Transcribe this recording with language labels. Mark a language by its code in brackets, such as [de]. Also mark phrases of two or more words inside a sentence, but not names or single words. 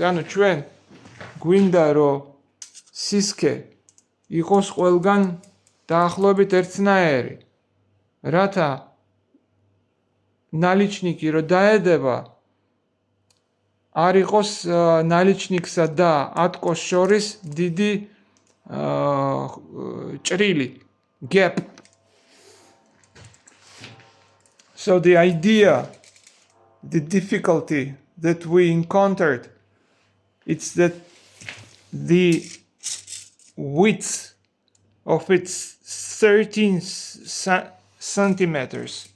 [ka] ანუ ჩვენ გვინდა რომ სისქე იყოს ყველგან დაახლოებით ერთნაირი. რათა наличники რო დაედება არ იყოს наличникსა და ატკოს შორის დიდი ჭრილი, [en] gap. So the idea, the difficulty that we encountered, it's that the width of its 13 centimeters.